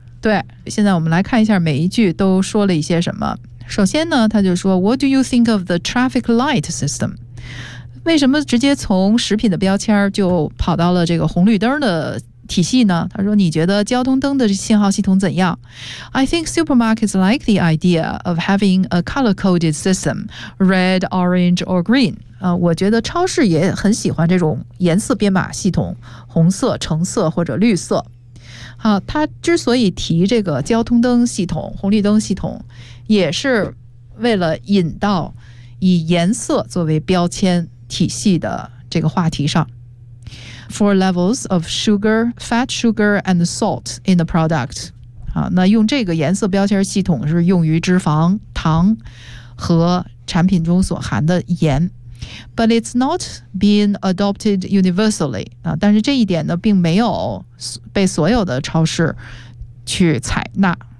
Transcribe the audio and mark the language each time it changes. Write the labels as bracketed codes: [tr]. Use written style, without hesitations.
[zh] 对，现在我们来看一下每一句都说了一些什么。首先呢，他就说 [en] What do you think of the traffic light system? [zh] 为什么直接从食品的标签就跑到了这个红绿灯的体系呢？他说你觉得交通灯的信号系统怎样？ [en] I think supermarkets like the idea of having a color-coded system, red, orange, or green. [zh] 我觉得超市也很喜欢这种颜色编码系统，红色、橙色或者绿色。好，他之所以提这个交通灯系统、红绿灯系统，也是为了引到以颜色作为标签体系的这个话题上。 [en] For levels of sugar, fat, sugar, and salt in the product. [zh] 啊，那用这个颜色标签系统是用于脂肪、糖和产品中所含的盐。 [en] But it's not being adopted universally. [zh] 啊，但是这一点呢，并没有被所有的超市去采纳。